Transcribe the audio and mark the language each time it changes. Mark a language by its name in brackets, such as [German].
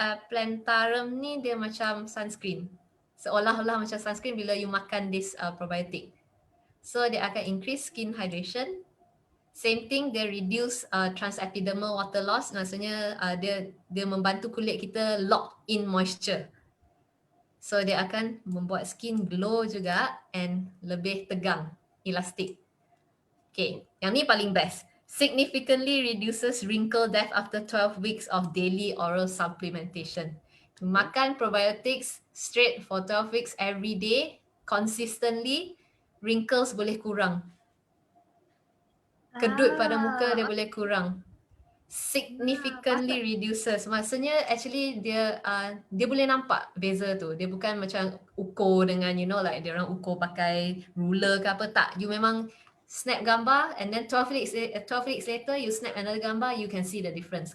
[Malay] plantarum ni dia macam sunscreen. Seolah-olah macam sunscreen bila you makan [English] this probiotic. So [Malay] dia akan [English] increase skin hydration. Same thing, dia reduce transepidermal water loss. [Malay] Maksudnya dia membantu kulit kita [English] lock in moisture. [Malay] So dia akan membuat [English] skin glow [Malay] juga and lebih tegang, elastic. Okay, yang ni paling best. [English] Significantly reduces wrinkle death after 12 weeks of daily oral supplementation. Makan probiotics straight for 12 weeks every day, consistently, wrinkles [Malay] boleh kurang. Kedut pada muka dia boleh kurang. [English] Significantly reduces. [Malay] Maksudnya actually dia boleh nampak beza tu. Dia bukan macam ukur dengan like dia orang ukur pakai ruler ke apa, tak. You memang [English] snap gambar and then 12 weeks later you snap another gambar, you can see the difference.